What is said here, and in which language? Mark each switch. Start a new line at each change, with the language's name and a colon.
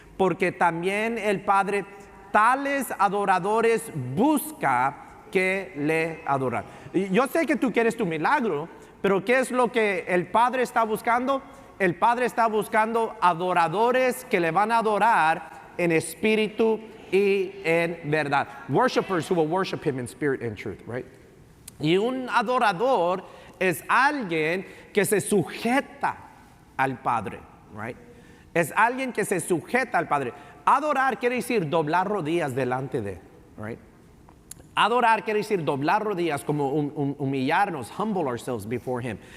Spanish: porque también el Padre tales adoradores busca que le adorar. Y yo sé que tú quieres tu milagro, pero ¿qué es lo que el Padre está buscando? El Padre está buscando adoradores que le van a adorar en espíritu y en verdad.
English: Worshipers who will worship Him in spirit and truth, right?
Spanish: Y un adorador es alguien que se sujeta al Padre, right? Es alguien que se sujeta al Padre. Adorar quiere decir doblar rodillas delante de, right? Adorar quiere decir doblar rodillas, como humillarnos,
English: humble ourselves before Him.